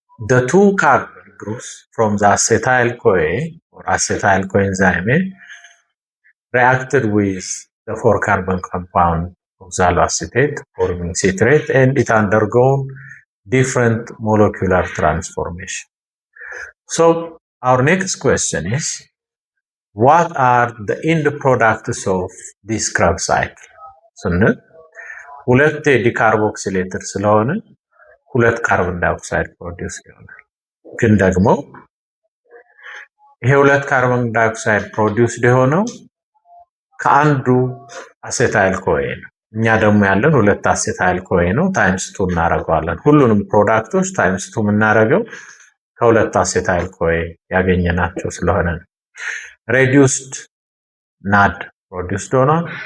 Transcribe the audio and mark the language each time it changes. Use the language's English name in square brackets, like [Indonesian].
[English] the 2 carbon groups from the acetyl CoA or acetyl coenzyme reacted with the 4 carbon compound oxaloacetate forming citrate and it undergone different molecular transformation. So our next question is, what are the end products of this Krebs cycle? [Amharic] ስንል 2 ዲካርቦክሲሌትድ ስለሆነ 2 ካርበን ዳይኦክሳይድ ፕሮዲውስ ይሆናል። ግን ደግሞ ይሄ 2 ካርበን ዳይኦክሳይድ ፕሮዲውስ የሆነው ከአንዱ አሴታይል ኮኤ ነው። እኛ ደግሞ ያለን 2 አሴታይል ኮኤ ነው። ታይምስ 2 እናደርገዋለን። ሁሉንም ፕሮዳክቶች ታይምስ 2 የምናደርገው ከ2 አሴታይል ኮኤ ያገኘናቸው ስለሆነ ነው። ሬዲዩስድ ናድ ፕሮዲውስድ ሆኗል።